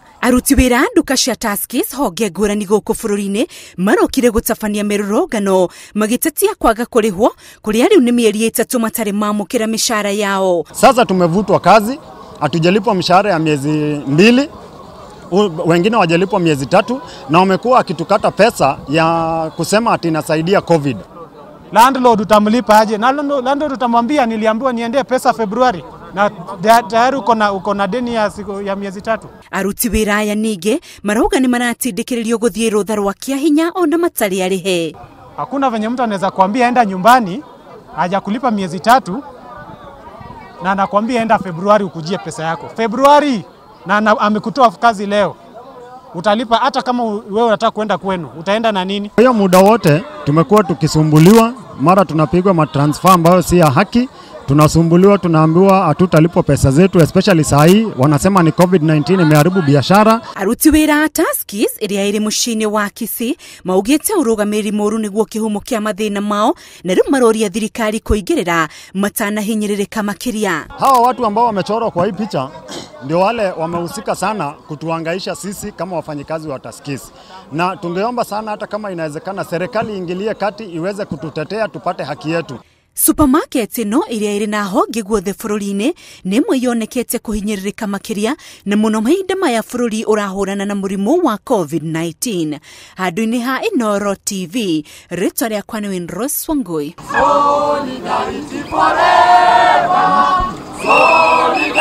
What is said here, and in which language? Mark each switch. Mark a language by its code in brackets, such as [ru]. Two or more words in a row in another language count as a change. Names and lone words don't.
[ki] Aruti wĩra nduka cia Tuskys honge ngũrani gũkũ bũrũri-inĩ marokire gũtabania mĩrũrũngano magĩtetia kwaga kũrĩhwo kũrĩa rĩu nĩ mĩeri 3 matarĩ mamũkĩra mishahara yao. [sw] Sasa tumevutwa kazi, hatujalipwa mishahara ya miezi 2, wengine wajalipwa miezi 3 na wamekuwa akitukata pesa ya kusema ati inasaidia COVID. Landlord utamlipa aje? Na landlord utamwambia niliambiwa niende pesa Februari na tayari uko na deni ya miezi 3. [ki] Aruti wĩra aya ningĩ marauga nĩ maratindĩkĩrĩrio gũthiĩ rũtha rwa kĩa hinya ona matarĩ arĩhe. [sw] Hakuna venye mtu anaweza kuambia enda nyumbani haja kulipa miezi 3 na anakuambia enda Februari ukujie pesa yako. Februari na amekutoa kazi leo. Utalipa hata kama wewe unataka kwenda kwenu. Utaenda na nini? Hiyo muda wote tumekuwa tukisumbuliwa, mara tunapigwa matransfer ambayo si ya haki. Tunasumbuliwa, tunaambiwa hatutalipwa pesa zetu, especially saa hii wanasema ni COVID-19 imeharibu biashara. [ki] Aruti wĩra Tuskys ĩrĩa ĩrĩ mũciĩ-inĩ wa Kisii maugĩte ũrũgamĩrĩri mũru nĩguo kĩhumo kĩa mathĩna mao na rĩu maroria thirikari kũingĩrĩra matanahinyĩrĩrĩka makĩria. [sw] Hawa watu ambao wamechorwa kwa hii picha ndio wale wamehusika sana kutuhangaisha sisi kama wafanyikazi wa Tuskys. Na tungeomba sana hata kama inawezekana serikali iingilie kati iweze kututetea tupate haki yetu. [ki] Supermarket ĩno ĩrĩa ĩrĩ na honge guothe bũrũri-inĩ nĩ ĩmwe yonekete kũhinyĩrĩrĩka makĩria na mũno mahinda maya bũrũri ũrahũrana na mũrimũ wa COVID-19. Handũ-inĩ ha Inoro TV, rĩtwa rĩakwa nĩ Winrose Wangui.